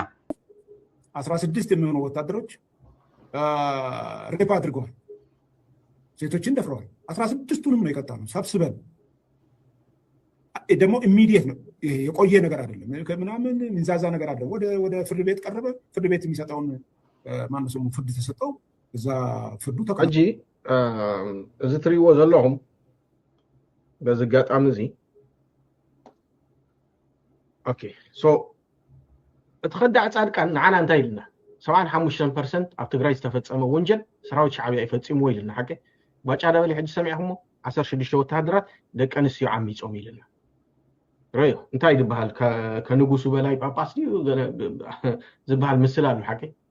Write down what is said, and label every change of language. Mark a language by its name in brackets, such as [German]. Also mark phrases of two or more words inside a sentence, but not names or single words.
[Amharic] 16 የሚሆኑ ወታደሮች ሬፕ አድርገዋል፣ ሴቶችን ደፍረዋል። 16ቱንም ነው የቀጣ ነው ሰብስበን። ደግሞ ኢሚዲየት ነው፣ የቆየ ነገር አይደለም። ከምናምን ሚንዛዛ ነገር አለ። ወደ ፍርድ ቤት ቀረበ። ፍርድ ቤት የሚሰጠውን ማነው ስሙ ፍርድ ተሰጠው። እዛ ፍርዱ [Tigrinya] ተቀጂ እዚ ትሪዎ ዘለኹም በዚ አጋጣሚ እዚ [English] okay so [Tigrinya] እትኸዳዕ ጻድቃን ንዓና እንታይ ኢልና 75% ኣብ ትግራይ ዝተፈጸመ ወንጀል ሰራዊት ሻዕብያ ይፈጽምዎ ኢልና ሓቂ ባጫ ደበሌ ሕጂ ሰሚዕኹሞ 16 ወተሃደራት ደቂ ኣንስትዮ ዓሚፆም ኢልና ርዮ እንታይ ዝበሃል [Amharic] ከንጉሱ በላይ ጳጳስ [Tigrinya] ዝበሃል ምስል ኣሎ ሓቂ